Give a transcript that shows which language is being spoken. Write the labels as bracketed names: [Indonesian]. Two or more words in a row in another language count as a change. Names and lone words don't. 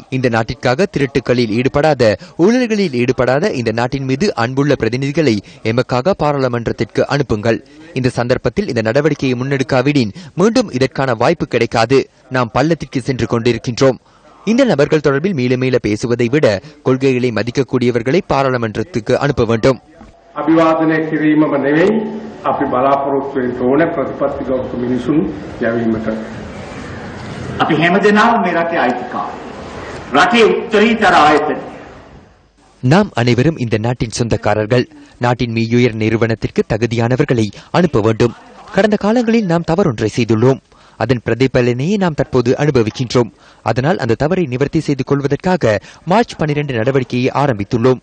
[Tamil] இந்த நாட்டிற்காக திருட்டுக்களில் ஈடுபடாத, ஊழல்களில் ஈடுபடாத இந்த நாட்டின் மீது அன்புள்ள பிரதிநிதிகளை எமக்காக பாராளுமன்றத்திற்கு அனுப்புங்கள். இந்த சந்தர்ப்பத்தில் இந்த நடவடிக்கையை முன்னெடுக்காவிடின் மீண்டும் இதற்கான வாய்ப்பு கிடைக்காது. நாம் பள்ளத்திற்கு சென்று கொண்டிருக்கின்றோம். இந்த நபர்கள் தொடர்பில் மீள மீள பேசுவதை விட கொள்கைகளை மதிக்கக்கூடியவர்களை பாராளுமன்றத்துக்கு அனுப்ப வேண்டும். [Sinhala] අභිවාදනය කිරීමම නෙවෙයි අපි බලාපොරොත්තු වෙන්න ඕනේ ප්‍රතිපත්තිගත මිනිසුන් යැවීමට. අපි හැමදෙනාම මේ රටේ අයිතිකාර. රටේ උත්තරීතර ආයතන. [Tamil] நாம் அனைவரும் இந்த நாட்டின் சொந்தக்காரர்கள். நாட்டின் மீயுயர் நிறுவனத்திற்கு தகுதியானவர்களை அனுப்ப வேண்டும். கடந்த காலங்களில் நாம் தவறொன்றை செய்துள்ளோம். அதன் பிரதிபலனையே நாம் தற்போது அனுபவிக்கின்றோம். அதனால் அந்த தவறை நிவர்த்தி செய்து கொள்வதற்காக மார்ச் 12 நடவடிக்கையை ஆரம்பித்துள்ளோம்.